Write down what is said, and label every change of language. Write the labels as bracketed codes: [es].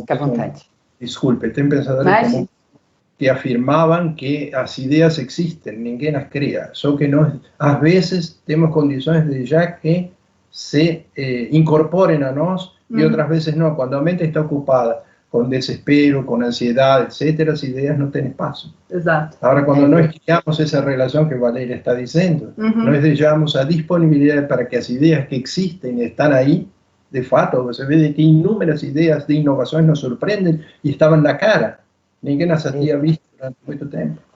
[pt] Fica à vontade. Desculpe, tem pensadores como que afirmavam que as ideias existem, ninguém as cria, só que nós, às vezes, temos condições de já que se incorporem a nós e outras vezes não. Quando a mente está ocupada [es] con desespero, con ansiedad, etcétera, las ideas no tienen espacio. [pt] Exato. [es] Ahora, cuando [pt] nós criamos essa relação que Valéria está dizendo, nós deixamos a disponibilidade para que as ideias que existem estão aí, de fato, você vê que inúmeras ideias de inovações nos surpreendem e estavam na cara. Ninguém as tinha visto durante muito tempo.